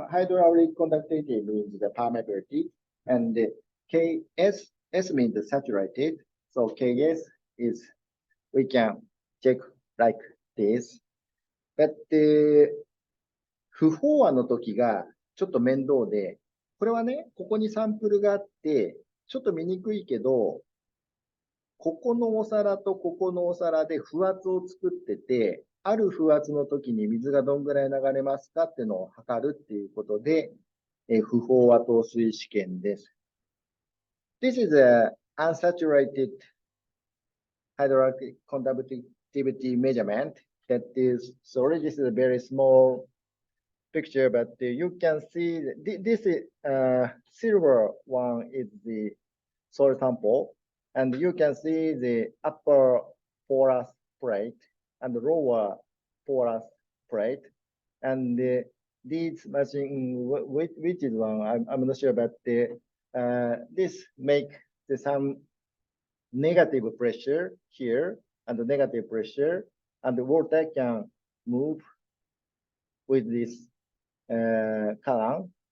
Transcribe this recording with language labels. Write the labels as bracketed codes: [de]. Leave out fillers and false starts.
[en] Hydraulic conductivity means the permeability, and the S means the saturated. So Ks is, we can check like this. But [ja] 不飽和の時がちょっと面倒で、これはね、ここにサンプルがあって、ちょっと見にくいけど、ここのお皿とここのお皿で負圧を作ってて、ある負圧の時に水がどんぐらい流れますかっていうのを測るっていうことで、不飽和透水試験です。 [en] This is a unsaturated hydraulic conductivity measurement that is, sorry, this is a very small picture, but you can see this silver one is the soil sample, and you can see the upper porous plate and the lower porous plate, and these machine, which is one, I'm not sure, but this make some negative pressure here and the negative pressure, and the water can move with this column.